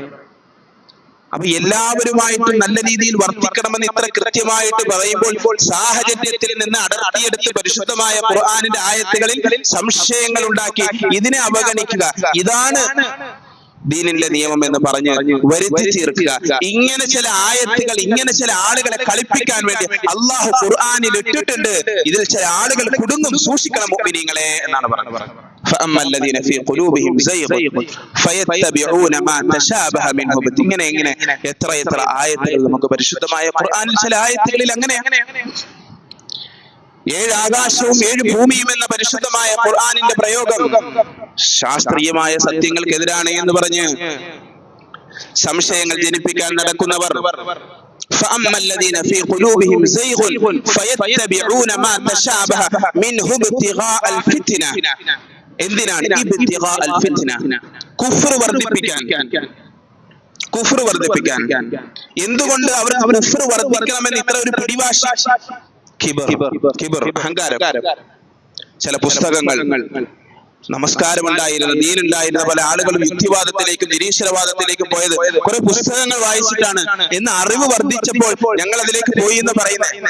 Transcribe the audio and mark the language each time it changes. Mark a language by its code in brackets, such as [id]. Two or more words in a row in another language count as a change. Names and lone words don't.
[ml] അപ്പൊ എല്ലാവരുമായിട്ടും നല്ല രീതിയിൽ വർത്തിക്കണമെന്ന് ഇത്ര കൃത്യമായിട്ട് പറയുമ്പോൾ സാഹചര്യത്തിൽ നിന്ന് അടർത്തിയെടുത്ത് പരിശുദ്ധമായ ഖുർആനിന്റെ ആയത്തുകളിൽ സംശയങ്ങൾ ഉണ്ടാക്കി ഇതിനെ അവഗണിക്കുക, ഇതാണ് ദീനിന്റെ നിയമം എന്ന് പറഞ്ഞ് വരുത്തി തീർക്കുക. ഇങ്ങനെ ചില ആയത്തുകൾ, ഇങ്ങനെ ചില ആളുകളെ കളിപ്പിക്കാൻ വേണ്ടി അള്ളാഹു ഖുർആനിൽ ഇട്ടിട്ടുണ്ട്. ഇതിൽ ചില ആളുകൾ കുടുങ്ങും, സൂക്ഷിക്കണം മുഅ്മിനീങ്ങളെ എന്നാണ് പറഞ്ഞത്. [ar] فأما الذين في قلوبهم زيغ فيتبعون ما تشابه منه. [ml] ഇങ്ങനെ എത്ര ആയത്തുകൾ നമുക്ക് പരിശുദ്ധമായ ഖുർആനിൽ ചില ആയത്തുകളിൽ അങ്ങനെ 7 ആകാശവും 7 ഭൂമിയും എന്ന പരിശുദ്ധമായ ഖുർആനിന്റെ പ്രയോഗം ശാസ്ത്രീയമായ സത്യങ്ങൾക്കെതിരാണ് എന്ന് പറഞ്ഞ് സംശയങ്ങൾ ജനിപ്പിക്കാൻ നടക്കുന്നവർ [ar] فأما الذين في قلوبهم زيغ فيتبعون ما تشابه منه ابتغاء الفتنة [ml] എന്തിനാണ് [ar] ابتغاء الفتنة [ml] കുഫ്ർ വർദ്ധിപ്പിക്കാൻ എന്തുകൊണ്ട് അവർക്ക് കുഫ്ർ വർദ്ധിക്കണമെന്ന് ഇത്ര ഒരു പിടിവാശി കിബർ അഹങ്കാരം ചില പുസ്തകങ്ങൾ നമസ്കാരമുണ്ടായിരുന്ന ദീനുണ്ടായിരുന്ന പല ആളുകളും യുക്തിവാദത്തിലേക്കും നിരീശ്വരവാദത്തിലേക്കും പോയത് കുറെ പുസ്തകങ്ങൾ വായിച്ചിട്ടാണ് എന്ന് അറിവ് വർദ്ധിച്ചപ്പോൾ ഞങ്ങൾ അതിലേക്ക് പോയി എന്ന് പറയുന്നത്.